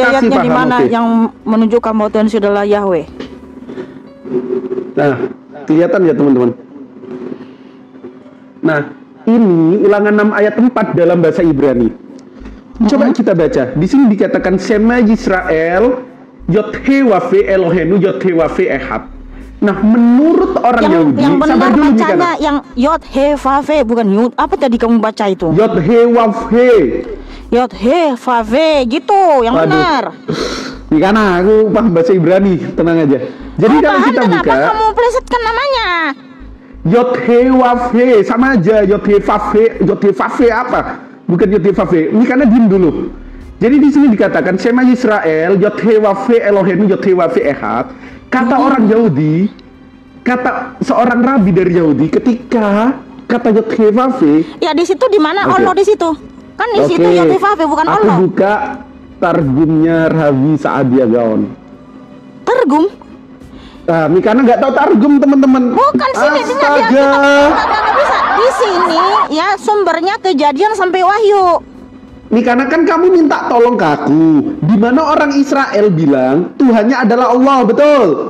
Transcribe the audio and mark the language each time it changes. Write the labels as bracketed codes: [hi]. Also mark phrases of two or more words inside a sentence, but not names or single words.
[id] kasih ayatnya di paham, mana oke. yang menunjukkan bahwa Tuhan Yesus adalah Yahweh. Nah, kelihatan ya teman-teman. Nah, ini Ulangan 6 ayat 4 dalam bahasa Ibrani. Coba kita baca. Di sini dikatakan [he] שמע ישראל יהוה אלהינו יהוה אחד. [id] Nah, menurut orang Yahudi, Yang benar sabar dulu, bacanya Mikana. yang Yod-Heh-Vav-Heh, bukan Yud. Apa tadi kamu baca itu? Yod-Heh-Vav-Heh. Yod-Heh-Vav-Heh gitu, yang Waduh. benar. Mikana, aku paham bahasa Ibrani, tenang aja. Jadi Kamu kalau paham kita kenapa buka kamu plesetkan namanya? Yod-Heh-Vav-Heh sama aja. Yod-Heh-Vav-Heh, Yod-Heh-Vav-Heh apa? Bukan Yod-Heh-Vav-Heh. Mikana diem dulu. Jadi di sini dikatakan [he] שמע ישראל יהוה אלהינו יהוה אחד. [id] Kata orang Yahudi, kata seorang rabi dari Yahudi, ketika kata Yod-Heh-Vav-Heh, Ya di situ di mana Oke. Allah di situ? Kan di situ Yod-Heh-Vav-Heh bukan aku Allah. buka targumnya Rabi Saadia Gaon. Targum? Nah, Mikana nggak tahu targum, teman-teman. Bukan sini dia Astaga. nggak bisa. Di sini ya sumbernya Kejadian sampai Wahyu. Mikana, kan kamu minta tolong ke aku. Di mana orang Israel bilang Tuhannya adalah Allah, betul?